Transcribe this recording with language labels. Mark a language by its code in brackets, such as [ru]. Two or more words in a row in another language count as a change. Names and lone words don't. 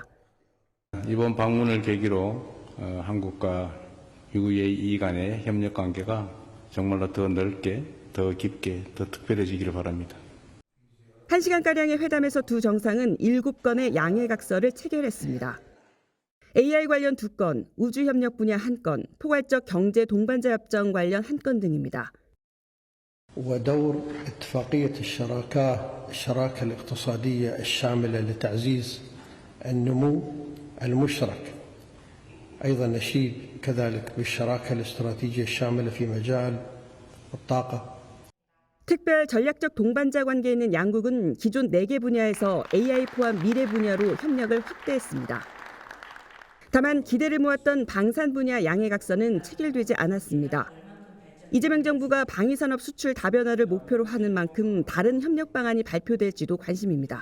[ko] 이번 방문을 계기로 한국과 UAE 간의 협력 관계가 정말로 더 넓게, 더 깊게, 더 특별해지기를 바랍니다. 1시간가량의 회담에서 두 정상은 7건의 양해각서를 체결했습니다. AI 관련 2건, 우주협력 분야 1건, 포괄적 경제 동반자 협정 관련 1건 등입니다. [ar] ودور اتفاقية الشراكة الاقتصادية الشاملة لتعزيز النمو المشترك. أيضا نشيد كذلك بالشراكة الاستراتيجية الشاملة في مجال الطاقة. [ko] 특별 전략적 동반자 관계에 있는 양국은 기존 4개 분야에서 AI 포함 미래 분야로 협력을 확대했습니다. 다만 기대를 모았던 방산 분야 양해각서는 체결되지 않았습니다. 이재명 정부가 방위산업 수출 다변화를 목표로 하는 만큼 다른 협력 방안이 발표될지도 관심입니다.